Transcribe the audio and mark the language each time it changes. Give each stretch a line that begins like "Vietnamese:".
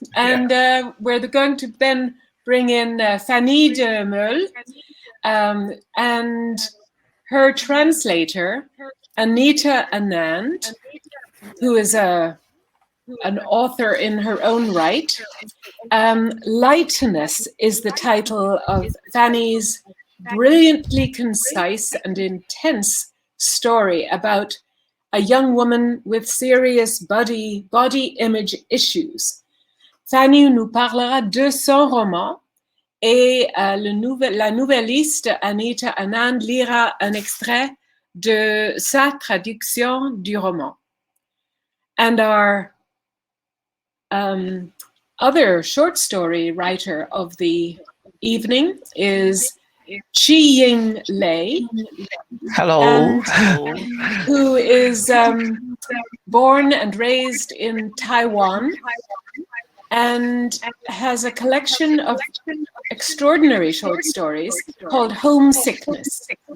English: And we're going to then bring in Fanie Demeule and her translator, Anita Anand, who is an author in her own right. Lightness is the title of Fanie's brilliantly concise and intense story about a young woman with serious body image issues.
French: Fanie nous parlera de son roman et la nouvelliste Anita Anand lira un extrait de sa traduction du roman.
English: And our other short story writer of the evening is Chih-Ying Lei. Hello. Who is born and raised in Taiwan and has a collection of extraordinary short stories called Homesickness.